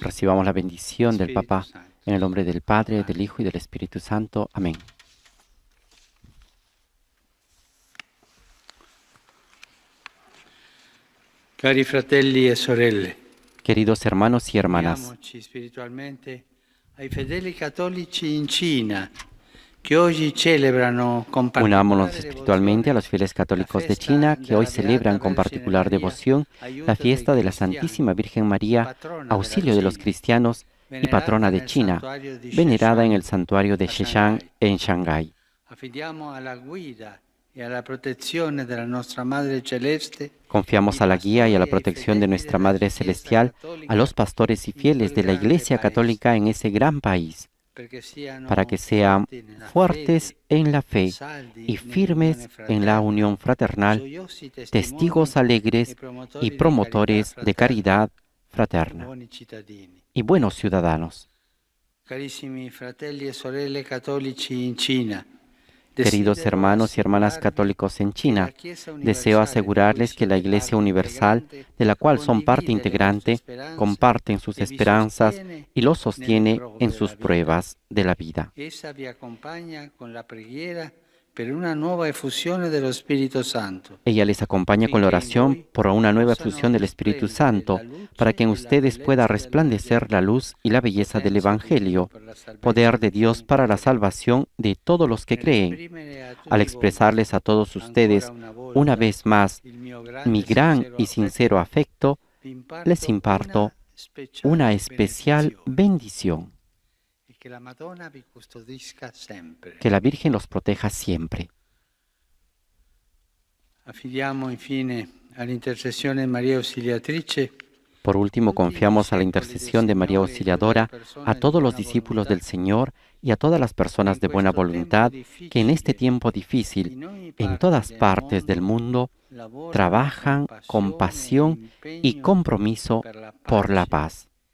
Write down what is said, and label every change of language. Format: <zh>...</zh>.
<es>Recibamos la bendición del Papa en el nombre del Padre, del Hijo y del Espíritu Santo. Amén.</es> <it>Cari fratelli e sorelle,</it> <es>Queridos hermanos y hermanas,</es> <it>uniamoci spiritualmente ai fedeli cattolici in Cina, que oggi celebrano con</it> <es>unámonos</es> <it>particolare</it> <es>espiritualmente a los fieles católicos de China que hoy celebran con particular devoción la fiesta de la Santísima Virgen María, auxilio de los cristianos y patrona de China, venerada en el santuario de Sheshan en Shanghái.</es> <it>Affidiamo alla guida e alla protezione della nostra Madre Celeste</it> <es>Confiamos a la guía y a la protección de nuestra Madre Celestial, a los pastores y fieles de la Iglesia Católica en ese gran país, para que sean fuertes en la fe y firmes en la unión fraternal, testigos alegres y promotores de caridad fraterna y buenos ciudadanos.</es> <it>Carissimi fratelli e sorelle cattolici in Cina,</it> <es>Queridos hermanos y hermanas católicos en China, deseo asegurarles que la Iglesia Universal, de la cual son parte integrante, comparten sus esperanzas y los sostiene en sus pruebas de la vida.</es> <it>essa vi accompagna con la preghiera per una nuova effusione dello Spirito Santo.</it> <es>Ella les acompaña con la oración por una nueva efusión del Espíritu Santo, para que en ustedes pueda resplandecer la luz y la belleza del Evangelio, poder de Dios para la salvación de todos los que creen. Al expresarles a todos ustedes, una vez más, mi gran y sincero afecto, les imparto una especial bendición.</es> <it>Que la Madonna vi custodisca sempre.</it> <es>Que la Virgen los proteja siempre.</es> <it>Affidiamo infine all'intercessione di Maria Ausiliatrice.</it> <es>Por último, confiamos a la intercesión de María Auxiliadora a todos los discípulos del Señor y a todas las personas de buena voluntad que en este tiempo difícil, en todas partes del mundo, trabajan con pasión y compromiso por la paz,</es>